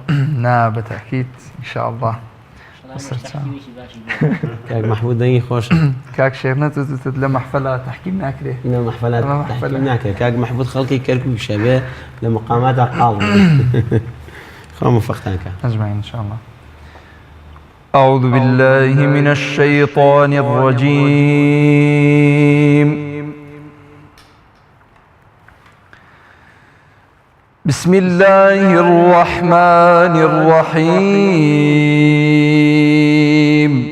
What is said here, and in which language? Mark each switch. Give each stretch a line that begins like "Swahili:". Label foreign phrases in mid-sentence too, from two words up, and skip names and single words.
Central Kurdish: نا بەتاکید ئینشاءالله کاک مەحموود دەنگی خۆش کاک شێرنەت لە مەحفەلە تەحکیم ناکرێ لە مەحفەلات تەحکیم ناکرێت کاک مەحموود خەڵکی کەرکووک شەبێ لە مقاماتە قاڵ خوا موفقتانکە
Arabic: أجمعين إن شاء الله. أعوذ بالله من الشيطان الرجيم. بسم الله الرحمن الرحيم.